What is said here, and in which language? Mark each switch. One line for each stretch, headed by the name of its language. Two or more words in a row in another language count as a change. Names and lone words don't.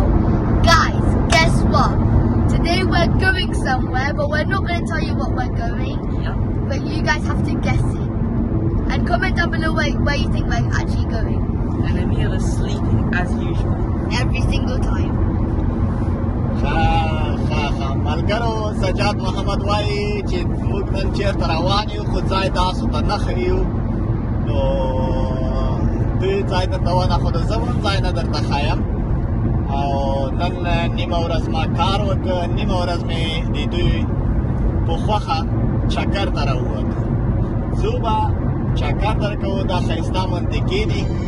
English: Guys, guess what? Today we're going somewhere, but we're not going to tell you what we're going. Yep. But you guys have to guess it. And comment down below where you think we're actually going. And Anila's sleeping as usual. Every single time.
Pashto: ملګرو سجاد محمد وایي چې موږ نن چرته روان یو خو ځای تاسو ته نه ښیو نو دوی ځای درته ونښودو زه هم ځای نه درته ښایم او نن نیمه ورځ ما کار وکړ نیمه ورځ مې د دوی په خوښه چکر ته راووتو ځو به چکر درکوو دا ښایسته منطقې دي